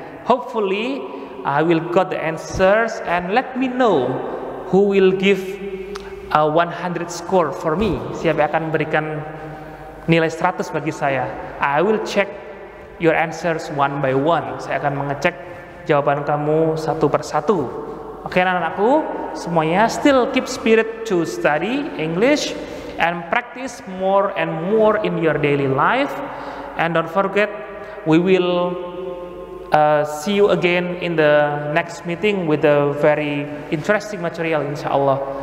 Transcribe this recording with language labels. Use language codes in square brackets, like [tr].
[en] Hopefully I will got the answers, and let me know who will give a 100 score for me. [id] Siapa yang akan berikan nilai 100 bagi saya. [en] I will check your answers one by one. [id] Saya akan mengecek jawaban kamu satu persatu. [en] Oke, [id] anak-anakku semuanya, [en] still keep spirit to study English and practice more and more in your daily life. And don't forget, we will see you again in the next meeting with a very interesting material, insyaAllah.